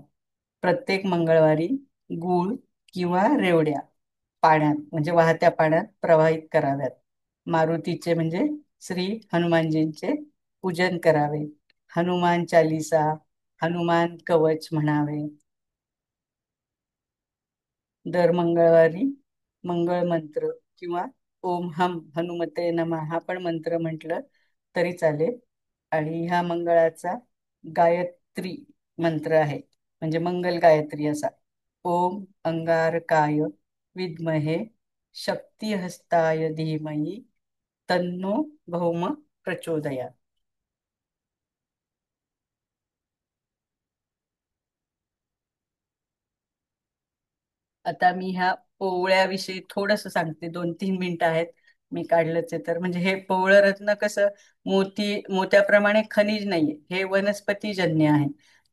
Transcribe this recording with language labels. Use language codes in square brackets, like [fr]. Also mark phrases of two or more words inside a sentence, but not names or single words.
[mr] प्रत्येक मंगळवारी गूळ किंवा रेवड्या पाण्यात म्हणजे वाहत्या पाण्यात प्रवाहित कराव्यात. मारुतीचे म्हणजे श्री हनुमानजींचे पूजन करावे. हनुमान चालिसा, हनुमान कवच म्हणावे. दर मंगळवारी मंगळ मंत्र किंवा [sa] ओम हम हनुमते नमः [mr] हा पण मंत्र म्हटलं तरी चालेल. आणि ह्या मंगळाचा गायत्री मंत्र आहे, म्हणजे मंगल गायत्री असा. [sa] ओम अंगारकाय विद्महे शक्तिहस्ताय धीमहि तन्नो भौम प्रचोदयात. [mr] आता मी ह्या पोवळ्याविषयी थोडस सांगते, 2-3 मिनिटं आहेत, मी काढलंच आहे तर. म्हणजे हे पोवळं रत्न कसं मोत्याप्रमाणे खनिज नाहीये, हे वनस्पतीजन्य आहे.